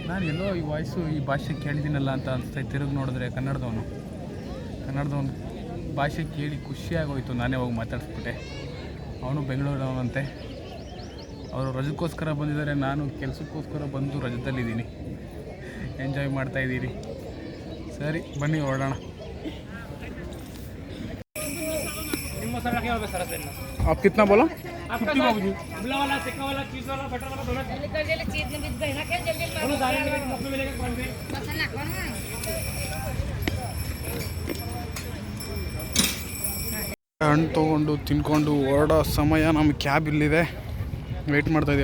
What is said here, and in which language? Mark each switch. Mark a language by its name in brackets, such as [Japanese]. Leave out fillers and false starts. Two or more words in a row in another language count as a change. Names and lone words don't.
[Kannada] ನಾನು ಎಲ್ಲೋ ಈ ವಾಯ್ಸು ಈ ಭಾಷೆ ಕೇಳಿದ್ದೀನಲ್ಲ ಅಂತ ಅನಿಸ್ತಾ ತಿರುಗಿ ನೋಡಿದ್ರೆ ಕನ್ನಡದವನು ಭಾಷೆ ಕೇಳಿ ಖುಷಿಯಾಗೋಯ್ತು. ನಾನೇ ಹೋಗಿ ಮಾತಾಡಿಸ್ಬಿಟ್ಟೆ. ಅವನು ಬೆಂಗಳೂರವನಂತೆ. ಅವರು ರಜಕ್ಕೋಸ್ಕರ ಬಂದಿದ್ದಾರೆ, ನಾನು ಕೆಲಸಕ್ಕೋಸ್ಕರ ಬಂದು ರಜದಲ್ಲಿದ್ದೀನಿ, ಎಂಜಾಯ್ ಮಾಡ್ತಾಯಿದ್ದೀನಿ. ಸರಿ ಬನ್ನಿ ಹೊರಡೋಣ. [Hindi] आप कितना बोला? [Kannada] ಹಣ್ಣು ತೊಗೊಂಡು ತಿನ್ಕೊಂಡು ಹೊರಡೋ ಸಮಯ. ನಮ್ಮ ಕ್ಯಾಬ್ ಇಲ್ಲಿದೆ, ವೆಯ್ಟ್ ಮಾಡ್ತಾಯಿದ್ದೀವಿ.